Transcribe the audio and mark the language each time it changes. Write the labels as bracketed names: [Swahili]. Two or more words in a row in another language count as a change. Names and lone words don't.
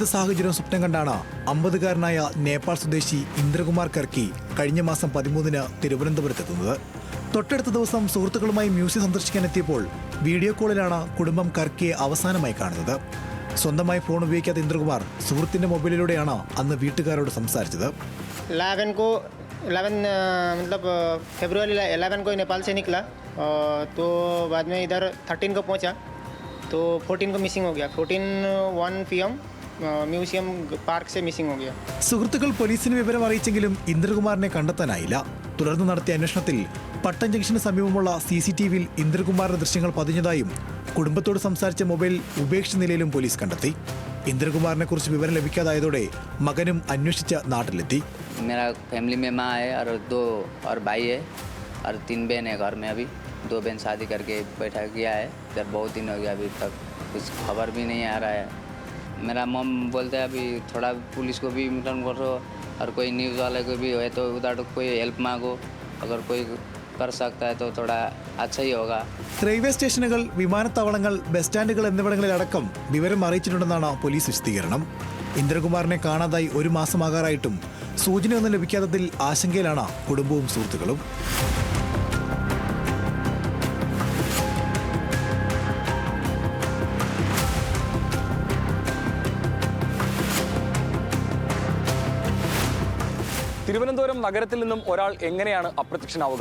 [Malayalam] സാഹചര്യവും സ്വപ്നം കണ്ടാണ് 50-കാരനായ നേപ്പാൾ സ്വദേശി ഇന്ദ്രകുമാർ കർക്കി കഴിഞ്ഞ മാസം 13-ന് തിരുവനന്തപുരത്തെത്തുന്നത്. തൊട്ടടുത്ത ദിവസം സുഹൃത്തുക്കളുമായി മ്യൂസിയം സന്ദർശിക്കാനെത്തിയപ്പോൾ വീഡിയോ കോളിലാണ് കുടുംബം കർക്കിയെ അവസാനമായി കാണുന്നത്. സ്വന്തമായി ഫോൺ ഉപയോഗിക്കാത്ത ഇന്ദ്രകുമാർ സുഹൃത്തിന്റെ മൊബൈലിലൂടെയാണ് അന്ന് വീട്ടുകാരോട് സംസാരിച്ചത്. [Hindi] 11 फरवरी 11 को नेपाल से निकला, तो बाद में इधर 13 को पहुंचा, तो 14 को मिसिंग हो गया. 1 PM [English] museum park [Hindi] से മിസ്സിംഗ് हो गया. [Malayalam] സുഹൃത്തുക്കൾ പോലീസിന് വിവരം അറിയിച്ചെങ്കിലും ഇന്ദ്രകുമാറിനെ കണ്ടെത്താനായില്ല. തുടർന്ന് നടത്തിയ അന്വേഷണത്തിൽ പട്ടം ജംഗ്ഷന് സമീപമുള്ള CCTVയിൽ ഇന്ദ്രകുമാറിന്റെ ദൃശ്യങ്ങൾ പതിഞ്ഞതായും കുടുംബത്തോട് സംസാരിച്ച മൊബൈൽ ഉപേക്ഷിച്ച നിലയിലും പോലീസ് കണ്ടെത്തി. ഇന്ദ്രകുമാറിനെ കുറിച്ച് വിവരം ലഭിക്കാതായതോടെ മകനും അന്വേഷിച്ച് നാട്ടിലെത്തി. [Hindi] मेरा फैमिली में माँ है और 2 और भाई है और 3 बहन है घर में. अभी 2 बहन शादी करके बैठा गया है इधर. बहुत दिन हो गया, अभी तक कुछ खबर भी नहीं आ रहा है. मेरा मम बोलते हैं अभी थोड़ा पुलिस को भी रिटर्न करो और कोई न्यूज़ वाले को भी है तो उधर कोई हेल्प मांगो. अगर कोई कर सकता है तो थोड़ा अच्छा ही होगा. [Malayalam] റെയിൽവേ സ്റ്റേഷനുകൾ, വിമാനത്താവളങ്ങൾ, ബസ് സ്റ്റാൻഡുകൾ എന്നിവിടങ്ങളിലടക്കം വിവരം അറിയിച്ചിട്ടുണ്ടെന്നാണ് പോലീസ് വിശദീകരണം. ഇന്ദ്രകുമാറിനെ കാണാതായി 1 മാസമാകാറായിട്ടും സൂചനയൊന്നും ലഭിക്കാത്തതിൽ ആശങ്കയിലാണ് കുടുംബവും സുഹൃത്തുക്കളും. തിരുവനന്തപുരം നഗരത്തിൽ നിന്നും ഒരാൾ എങ്ങനെയാണ് അപ്രത്യക്ഷനാവുക?